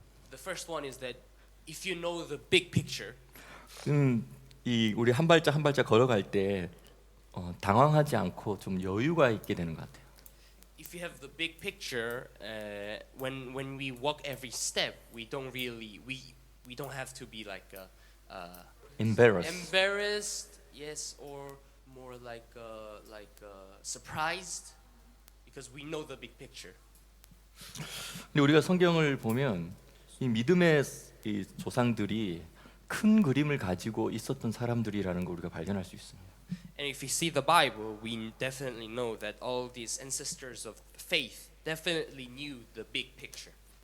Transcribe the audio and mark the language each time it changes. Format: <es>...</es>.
<en>The first one is that if you know the big picture,</en> <ko>이 우리 한 발짝 한 발짝 걸어갈 때 당황하지 않고 좀 여유가 있게 되는 것 같아요.</ko> <en>if you have the big picture, when we walk every step, we don't have to be like embarrassed, yes, or more like surprised, because we know the big picture.</en> <ko>근데 우리가 성경을 보면 이 믿음의 이 조상들이 큰 그림을 가지고 있었던 사람들이라는 걸 우리가 발견할 수 있습니다.</ko> <en>And if we see the Bible, we definitely know that all these ancestors of faith definitely knew the big picture.</en>